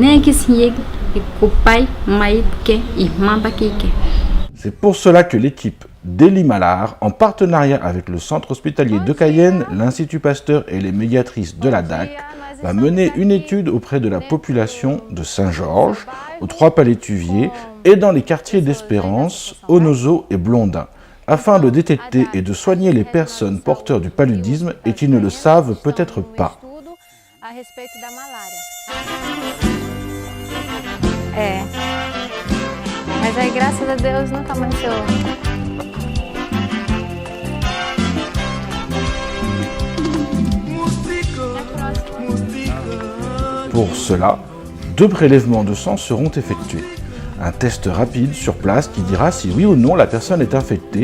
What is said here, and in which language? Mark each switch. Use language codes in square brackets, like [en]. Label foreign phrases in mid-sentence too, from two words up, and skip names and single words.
[fr] C'est pour cela que l'équipe d'Eli-Malard, en partenariat avec le centre hospitalier de Cayenne, l'Institut Pasteur et les médiatrices de la DAC, va mener une étude auprès de la population de Saint-Georges, aux Trois-Palétuviers et dans les quartiers d'Espérance, Onozo et Blondin, afin de détecter et de soigner les personnes porteurs du paludisme et qui ne le savent peut-être pas. [pt] Mas aí, graças a Deus, nunca mais eu... [fr] Pour cela, 2 prélèvements de sang seront effectués. Un test rapide sur place qui dira si oui ou non la personne est infectée.